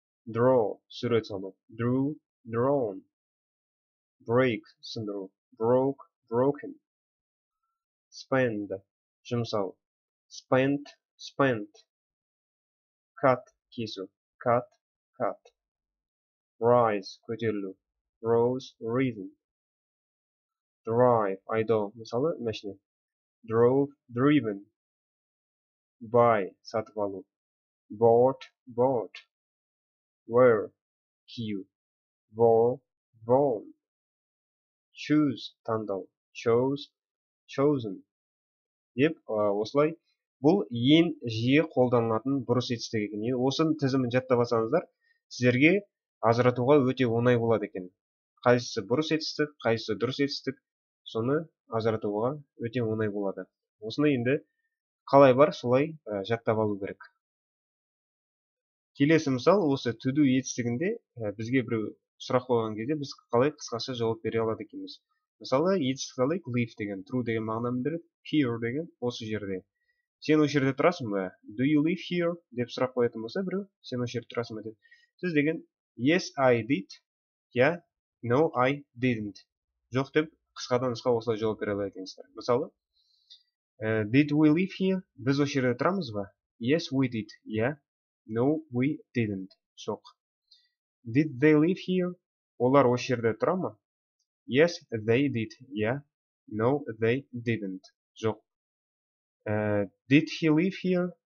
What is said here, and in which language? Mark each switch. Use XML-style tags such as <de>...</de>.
<en>Draw,</en> <kk>сурет салу,</kk> <en>drew, drawn. Break,</en> <kk>сындыру,</kk> <en>broke, broken. Spend,</en> <kk>жұмсау,</kk> <en>spent, spent. Cut,</en> <kk>кесу,</kk> <en>cut, cut. Rise,</en> <kk>көтерілу,</kk> <en>rose, risen. Drive,</en> <kk>айдау, мысалы, машина.</kk> <en>Drove, driven. Buy,</en> <kk>сатып алу.</kk> <en>Bought, bought. Wear,</en> <kk>кию.</kk> <en>Wore, worn. Choose,</en> <kk>таңдау.</kk> <en>Chose, chosen.</en> <kk>Деп, осылай. Бұл ең жиі қолданылатын бұрыс етістік екен. Осы тізімін жаттап алсаңыздар, сіздерге ажыратуға өте оңай болады екен. Қайсысы бұрыс етістік, қайсысы дұрыс етістік, соны ажыратуға өте оңай болады. Осыны енді қалай бар, солай жаттап алу керек. Келесі мысал, осы to do етістігінде бізге бір сұрақ қойған кезде біз қалай қысқаша жауап бере алады екенбіз. Мысалы, етістік алайық, live деген, true деген мағынаны береді, here деген осы жерде. Сен осы жерде тұрасың ба?</kk> <en>Do you live here?</en> <kk>Деп сұрақ қоятын болса біреу, сен осы жерде тұрасың ба деп. Сіз деген</kk> <en>yes, I did,</en> <kk>я</kk> <en>no, I didn't.</en> <kk>Жоқ деп қысқадан қысқа осылай жауап бере алады екенсіздер. Мысалы,</kk> <en>did we live here?</en> <kk>Біз осы жерде тұрамыз ба?</kk> <en>Yes, we did.</en> <kk>Я</kk> <en>no, we didn't.</en> <kk>Жоқ.</kk> <en>Did they live here?</en> <kk>Олар осы жерде тұра ма?</kk> <en>Yes, they did.</en> <kk>Я</kk> <en>no, they didn't.</en> <kk>Жоқ.</kk> <en>Did he live here?</en>